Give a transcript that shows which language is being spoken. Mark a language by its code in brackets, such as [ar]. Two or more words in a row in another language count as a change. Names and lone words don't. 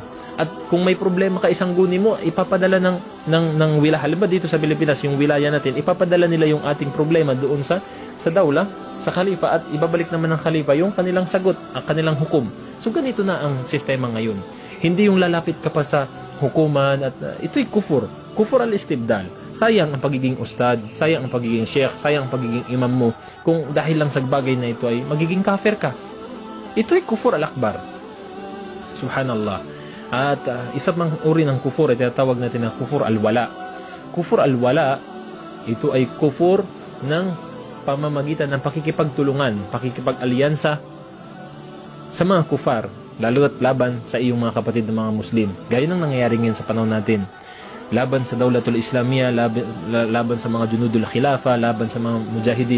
[tl] At kung may problema ka isang guni mo, ipapadala ng wilaya. Halimbawa dito sa Pilipinas, yung wilaya natin, ipapadala nila yung ating problema doon sa dawla, sa khalifa, at ibabalik naman ng khalifa yung kanilang sagot, ang kanilang hukom. So ganito na ang sistema ngayon. Hindi yung lalapit ka pa sa hukuman at ito'y kufur. [ar] كفر الاستبدال. [tl] Sayang ang pagiging ustad, sayang ang pagiging sheikh, sayang ang pagiging imam mo kung dahil lang sa bagay na ito ay magiging kafir ka. Ito'y [ar] كفر الأكبر. [tl] Subhanallah. At isa pang uri ng kufur ay tinatawag natin na [ar] كفر الولاء. كفر الولاء, [tl] ito ay kufur ng pamamagitan ng pakikipagtulungan, pakikipag-alyansa sa mga kufar, lalo at laban sa iyong mga kapatid na mga Muslim. Gaya ng nangyayari ngayon sa panahon natin. Laban sa Dawlatul Islamiyya, laban sa mga Junudul Khilafa, laban sa mga mujahidin.